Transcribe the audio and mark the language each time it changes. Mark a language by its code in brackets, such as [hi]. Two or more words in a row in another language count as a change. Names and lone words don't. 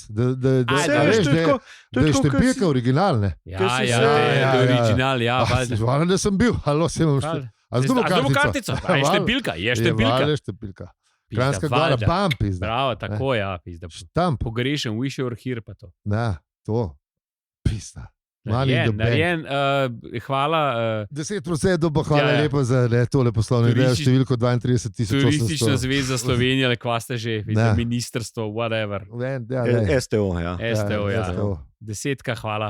[sl] Da je štempilka originalne. Ja, original, ja. Hvala, da sem bil. Halo, sem vam A z drugo kartico? Je štempilka, je štempilka. Kranjska Gora, bam, pizda. Bravo, tako, ja, pizda. Pogrešen, [en] wish you were here, [sl] pa to. Ja, to. Pizda. Narjen, hvala. 10% pa hvala lepo za tole poslovno idejo, številko 32,800. Turistična zveza Slovenije, ali kva ste že, ministrstvo, whatever. STO, ja. STO, ja. 10, hvala.